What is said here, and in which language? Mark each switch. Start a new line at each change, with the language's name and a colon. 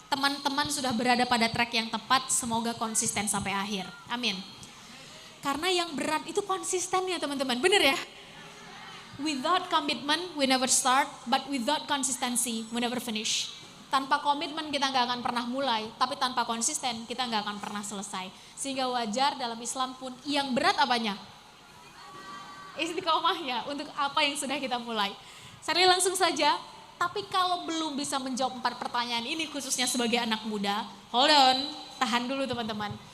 Indonesian: Teman-teman sudah berada pada track yang tepat, semoga konsisten sampai akhir. Amin. Karena yang berat itu konsisten ya teman-teman, bener ya?
English: Without commitment, we never start, but without consistency, we never finish.
Indonesian: Tanpa komitmen kita nggak akan pernah mulai, tapi tanpa konsisten kita nggak akan pernah selesai. Sehingga wajar dalam Islam pun yang berat apanya? Istiqomahnya untuk apa yang sudah kita mulai. Shirley langsung saja, tapi kalau belum bisa menjawab 4 pertanyaan ini khususnya sebagai anak muda,
English: hold on,
Indonesian: tahan dulu teman-teman.